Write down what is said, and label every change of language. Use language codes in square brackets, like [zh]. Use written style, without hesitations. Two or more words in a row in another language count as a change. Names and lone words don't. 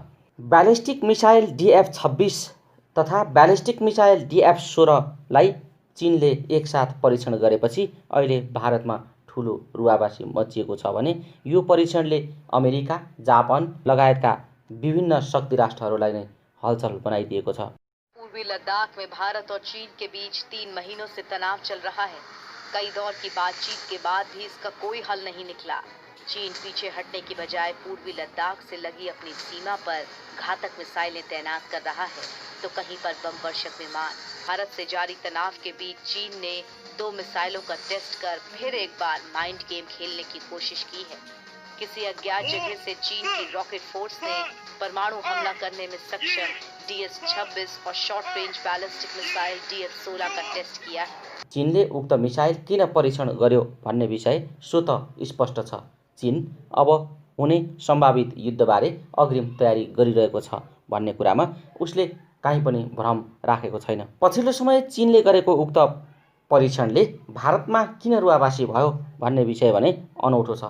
[en] ballistic missile [ne] DF-26 तथा [en] ballistic missile [ne] DF-16लाई चीनले एकसाथ परीक्षण गरेपछि अहिले भारतमा ठुलो रुवाबासी मचिएको छ भने यो परीक्षणले अमेरिका, जापान लगायतका विभिन्न शक्ति राष्ट्रहरूलाई नै हलचल बनाइदिएको छ। [hi] पूर्वी लद्दाख में भारत और चीन के बीच 3 महीनों से तनाव चल रहा है। कई दौर की बातचीत के बाद भी इसका कोई हल नहीं निकला। चीन पीछे हटने की बजाय पूर्वी लद्दाख से लगी अपनी सीमा पर घातक मिसाइलें तैनात कर रहा है, तो कहीं पर बम वर्षक विमान। भारत से जारी तनाव के बीच चीन ने 2 मिसाइलों का टेस्ट कर फिर एक बार [en] mind game [hi] खेलने की कोशिश की है। किसी अज्ञात जगह से चीन की रॉकेट फोर्स ने परमाणु हमला करने में सक्षम DS-26 और [en] short range ballistic missile [hi] DF-16 का टेस्ट किया है। [ne] चीनले उक्त मिसाइल किन परीक्षण गर्यो भन्ने विषय स्वत स्पष्ट छ। चीन अब हुने सम्भावित युद्धबारे अग्रिम तयारी गरिरहेको छ भन्ने कुरामा उसले काहीँ पनि भ्रम राखेको छैन। पछिल्लो समय चीनले गरेको उक्त परीक्षणले भारतमा किन रुवाबासी भयो भन्ने विषय भने अनौठो छ।